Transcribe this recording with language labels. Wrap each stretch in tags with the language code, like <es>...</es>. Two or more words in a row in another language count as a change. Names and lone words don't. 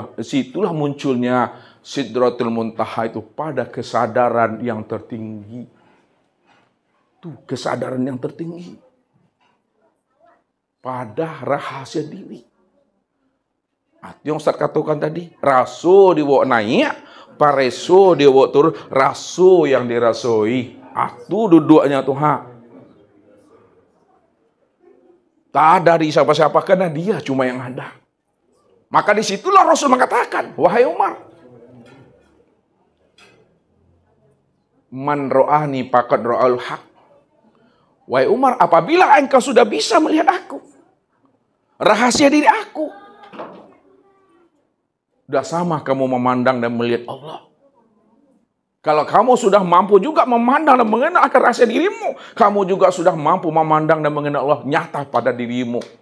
<id>Situlah munculnya Sidratul Muntaha itu pada kesadaran yang tertinggi. Tuh, kesadaran yang tertinggi. Pada rahasia diri. Yang Ustaz katakan tadi,</id> <min>rasu dibawa naik, pareso dibawa turun, rasu yang dirasoi.</min> <id>Itu duduknya Tuhan. Tak ada di siapa-siapa karena dia cuma yang ada. Maka disitulah Rasul mengatakan, wahai Umar,</id> <ar>من رآني فقد رأى الحق.</ar> <id>Wahai Umar, apabila engkau sudah bisa melihat aku, rahasia diri aku, sudah sama kamu memandang dan melihat Allah. Kalau kamu sudah mampu juga memandang dan mengenal akan rahasia dirimu, kamu juga sudah mampu memandang dan mengenal Allah nyata pada dirimu.</id>